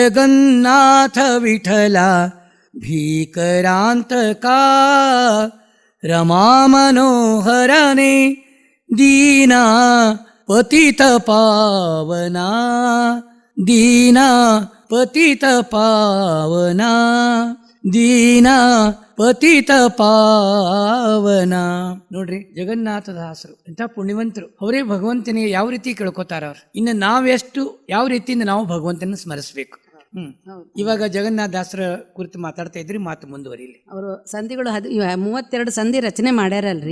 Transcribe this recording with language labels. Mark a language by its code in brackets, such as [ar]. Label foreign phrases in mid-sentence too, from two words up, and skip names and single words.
[kn] ಜಗನ್ನಾಥ ವಿಠಲ ಭೀಕರಾಂತಕ, ರಮಾ ಮನೋಹರನೇ ದೀನಾ ಪತಿತ ಪಾವನಾ ದೀನಾ ಪತಿತ ಪಾವನಾ ದೀನಾ ಪತಿತ ಪಾವನ. ನೋಡ್ರಿ, ಜಗನ್ನಾಥದಾಸರು ಎಂಥ ಪುಣ್ಯವಂತರು. ಅವರೇ ಭಗವಂತನಿಗೆ ಯಾವ ರೀತಿ ಕೇಳ್ಕೊತಾರ ಅವ್ರು. ಇನ್ನು ನಾವೆಷ್ಟು ಯಾವ ರೀತಿಯಿಂದ ನಾವು ಭಗವಂತನ ಸ್ಮರಿಸ್ಬೇಕು. ಇವಾಗ ಜಗನ್ನಾಥದಾಸರ ಕುರಿತು ಮಾತಾಡ್ತಾ ಇದ್ರಿ, ಮಾತು ಮುಂದುವರಿಲಿ. ಅವರು ಸಂಧಿಗಳು 32 ಸಂಧಿ ರಚನೆ ಮಾಡ್ಯಾರಲ್ರಿ.